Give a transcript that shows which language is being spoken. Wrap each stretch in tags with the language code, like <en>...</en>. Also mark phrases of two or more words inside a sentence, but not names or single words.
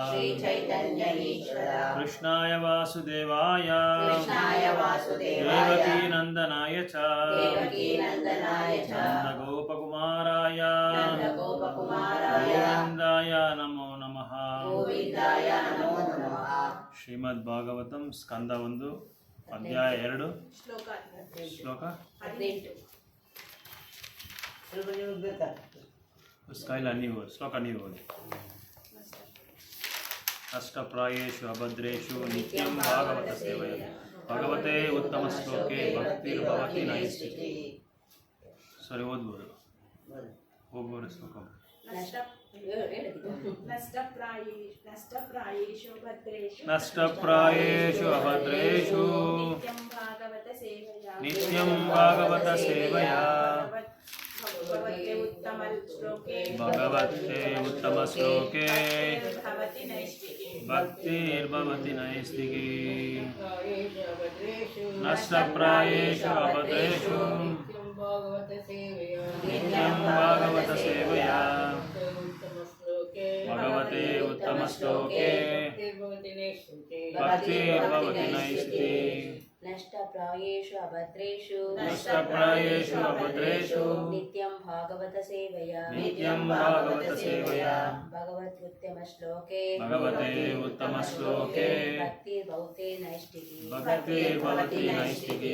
<sa>कृष्णाय वासुदेवाय देवकी नन्दनाय च नन्दगोपकुमाराय गोविन्दाय नमो नमः।</sa> <kn>ಶ್ರೀಮದ್ಭಾಗವತಂ ಸ್ಕಂದ 1 ಅಧ್ಯಾಯ 2 ಶ್ಲೋಕ 18 ಶ್ಲೋಕ ನೀವು ಓದಿ.</kn> <sa>ಅಷ್ಟಪ್ರಾಯೇಷು ಅಭದ್ರೇಷು ನಿತ್ಯಂ ಭಾಗವತ ಸೇವಯ ಭಗವತೆ ಉತ್ತಮ ಶ್ಲೋಕೆ ಭಕ್ತಿರ್ಭವತಿ ನೈಷ್ಠಿಕಿ.</sa> <kn>ಸರಿ ಓದ್ಬೋದು ಒಬ್ಬರು ಶ್ಲೋಕ.</kn> <sa>ನಷ್ಟಪ್ರಾಯೇಷು ಅಭದ್ರೇಷು ನಿತ್ಯಂ ಭಾಗವತ ಸೇವಯ ಭಗವತೆ ಉತ್ತಮ ಶ್ಲೋಕೆ ಭಕ್ತಿರ್ಭವತಿ ನೈಷ್ಠಿಕಿ. ನಷ್ಟಪ್ರಾಯೇಷು ಅಭದ್ರೇಷು ನಿತ್ಯಂ ಭಾಗವತ ಸೇವಯ ಭಗವತೆ ಉತ್ತಮ ಶ್ಲೋಕೆ ಭಕ್ತಿರ್ಭವತಿ ನೈಷ್ಠಿಕಿ. ನಷ್ಟಪ್ರಾಯೇಷು ಅಭದ್ರೇಷು ನಿತ್ಯಂ ಭಾಗವತ ಸೇವಯ ಭಗವತ್ ಉತ್ತಮ ಶ್ಲೋಕೆ ಭಕ್ತಿರ್ಭವತಿ ನೈಷ್ಠಿಕಿ.</sa>